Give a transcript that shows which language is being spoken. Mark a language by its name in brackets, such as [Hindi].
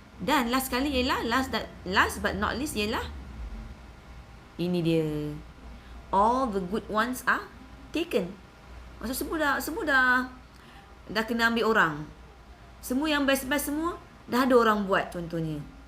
[Malay] Dan last kali ialah [English] last but not least [Malay] ialah ini dia. [English] All the good ones are taken. [Malay] Maksud semua dah kena ambil orang. Semua yang best-best semua dah ada orang buat, contohnya.